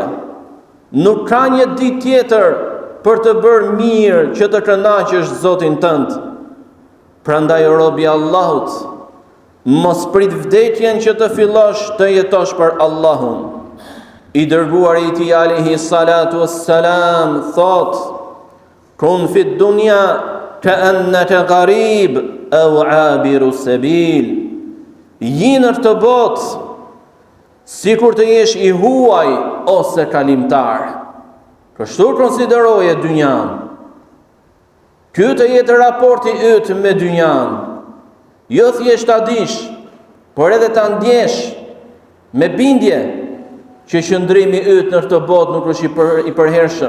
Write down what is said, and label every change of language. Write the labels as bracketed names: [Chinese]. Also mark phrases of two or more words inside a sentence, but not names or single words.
[Albanian] Nuk ka një ditë tjetër për të bërë mirë që të kënaqësh Zotin tënd. Prandaj o robi i Allahut, mos prit vdekjen që të fillosh të jetosh për Allahun. I dërguari i tij [Arabic] عليه الصلاة والسلام [Albanian] thot: [Arabic] كن في الدنيا كأنك غريب أو عابر سبيل. [Albanian] Në këtë botë sikur të jesh i huaj ose kalimtar. Kështu konsideroje dynjan. Ky të jetë raporti yt me dynjan. Jo thjesht ta dish, por edhe ta ndjesh me bindje që qëndrimi yt në këtë botë nuk është i përhershëm.